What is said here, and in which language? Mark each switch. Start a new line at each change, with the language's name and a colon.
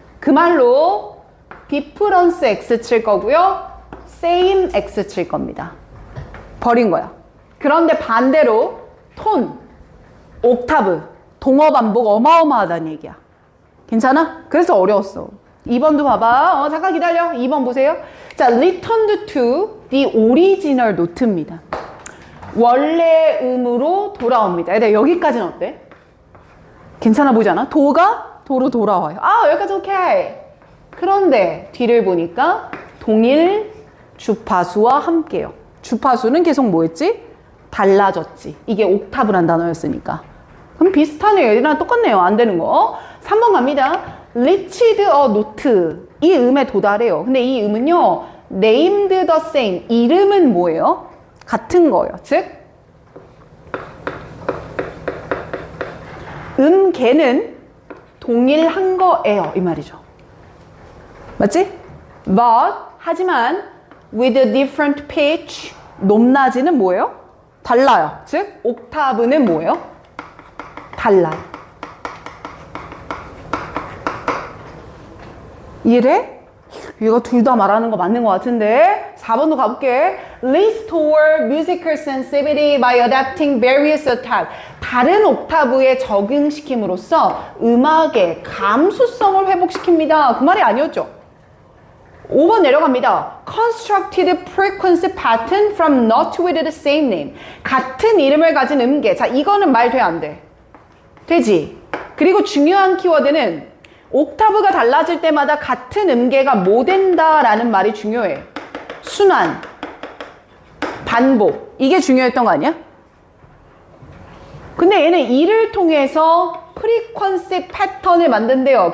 Korean: 그 말로 difference x 칠 거고요. same x 칠 겁니다. 버린 거야. 그런데 반대로 톤, 옥타브, 동어 반복 어마어마하다는 얘기야. 괜찮아? 그래서 어려웠어. 2번도 봐봐. 잠깐 기다려. 2번 보세요.
English: 자, returned to the original note입니다.
Korean: 원래 음으로 돌아옵니다. 얘들아, 여기까지는 어때? 괜찮아 보이지 않아? 도가 도로 돌아와요. 아, 여기까지 오케이. 그런데 뒤를 보니까 동일 주파수와 함께요. 주파수는 계속 뭐였지? 달라졌지. 이게 옥타브란 단어였으니까. 그럼 비슷하네요. 얘들이랑 똑같네요. 안 되는 거. 3번 갑니다.
English: reached a note.
Korean: 이 음에 도달해요. 근데 이 음은요,
English: named the same.
Korean: 이름은 뭐예요? 같은 거예요. 즉, 음계는 동일한 거예요. 이 말이죠. 맞지?
English: But, 하지만, with a different pitch.
Korean: 높낮이는 뭐예요? 달라요. 즉, 옥타브는 뭐예요? 달라요. 이해돼? 얘가 둘 다 말하는 거 맞는 것 같은데 4번도 가볼게.
English: Restore musical sensitivity by adapting various octaves.
Korean: 다른 옥타브에 적응시킴으로써 음악의 감수성을 회복시킵니다. 그 말이 아니었죠? 5번 내려갑니다.
English: Constructed frequency pattern from note with the same name.
Korean: 같은 이름을 가진 음계. 자, 이거는 말 돼, 안 돼? 되지? 그리고 중요한 키워드는 옥타브가 달라질 때마다 같은 음계가 뭐 된다라는 말이 중요해. 순환, 반복. 이게 중요했던 거 아니야? 근데 얘는 이를 통해서 프리퀀시 패턴을 만든대요.